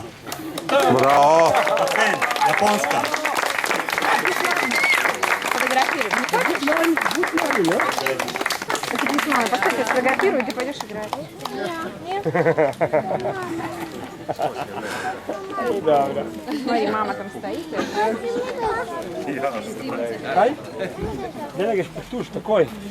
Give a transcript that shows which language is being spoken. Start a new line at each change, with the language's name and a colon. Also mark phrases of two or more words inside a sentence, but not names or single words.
Slovenian: Bravo. Japan, Japonska.
Russian: Поставь, сфотографируй, ты пойдешь играть. Смотри, мама там стоит.
Slovenian: Kaj? Ne greš potuš takoj.